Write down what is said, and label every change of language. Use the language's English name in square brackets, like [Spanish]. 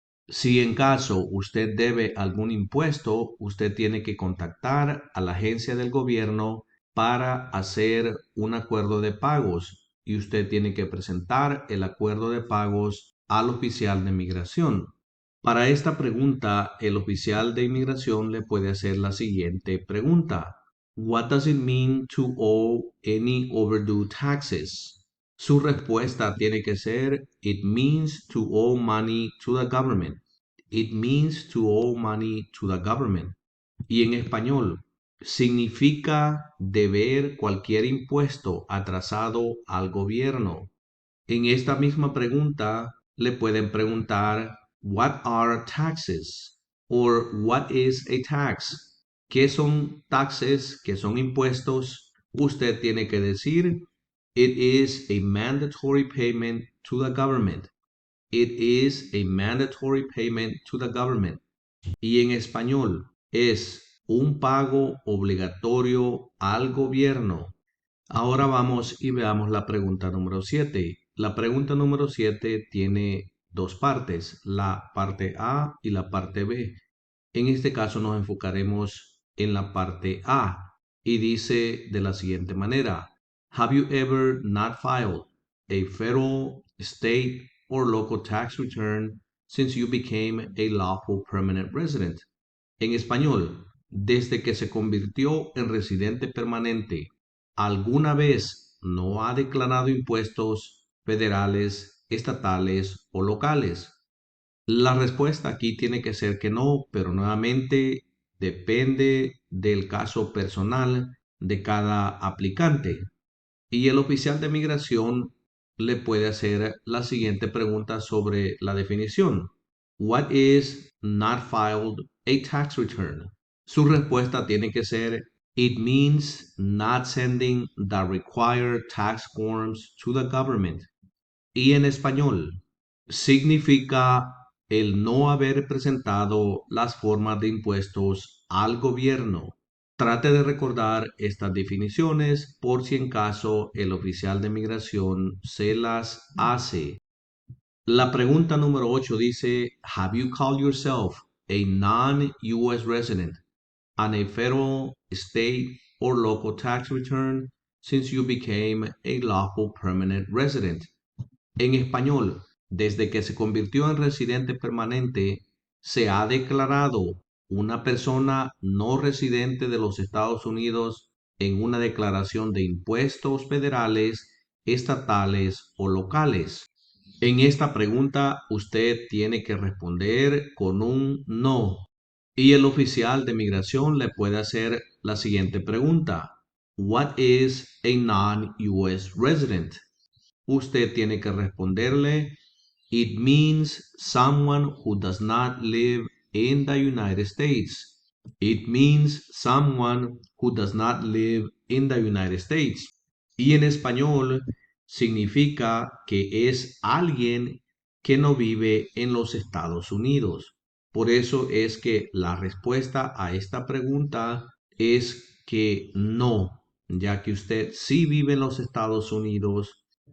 [Spanish] Si en caso usted debe algún impuesto, usted tiene que contactar a la agencia del gobierno para hacer un acuerdo de pagos y usted tiene que presentar el acuerdo de pagos al oficial de migración. Para esta pregunta, el oficial de inmigración le puede hacer la siguiente pregunta. [English] What does it mean to owe any overdue taxes? [Spanish] Su respuesta tiene que ser, [English] it means to owe money to the government. It means to owe money to the government. [Spanish] Y en español, significa deber cualquier impuesto atrasado al gobierno. En esta misma pregunta le pueden preguntar, [English] what are taxes? Or what is a tax? [Spanish] ¿Qué son taxes? ¿Qué son impuestos? Usted tiene que decir, [English] it is a mandatory payment to the government. It is a mandatory payment to the government. [Spanish] Y en español es un pago obligatorio al gobierno. Ahora vamos y veamos la pregunta número 7. La pregunta número 7 tiene dos partes, la parte A y la parte B. En este caso nos enfocaremos en la parte A y dice de la siguiente manera, [English] have you ever not filed a federal, state, or local tax return since you became a lawful permanent resident? [Spanish] En español, desde que se convirtió en residente permanente, ¿alguna vez no ha declarado impuestos federales, estatales o locales? La respuesta aquí tiene que ser que no, pero nuevamente depende del caso personal de cada aplicante. Y el oficial de migración le puede hacer la siguiente pregunta sobre la definición. [English] What is not filed a tax return? [Spanish] Su respuesta tiene que ser, [English] it means not sending the required tax forms to the government. [Spanish] Y en español, significa el no haber presentado las formas de impuestos al gobierno. Trate de recordar estas definiciones por si en caso el oficial de migración se las hace. La pregunta número 8 dice, [English] have you called yourself a non-US resident on a federal, state, or local tax return since you became a lawful permanent resident? [Spanish] En español, desde que se convirtió en residente permanente, se ha declarado una persona no residente de los Estados Unidos en una declaración de impuestos federales, estatales o locales. En esta pregunta usted tiene que responder con un no. Y el oficial de migración le puede hacer la siguiente pregunta. [English] What is a non-US resident? [Spanish] Usted tiene que responderle, [English] it means someone who does not live in the United States. It means someone who does not live in the United States. [Spanish] Y en español significa que es alguien que no vive en los Estados Unidos. Por eso es que la respuesta a esta pregunta es que no, ya que usted sí vive en los Estados Unidos.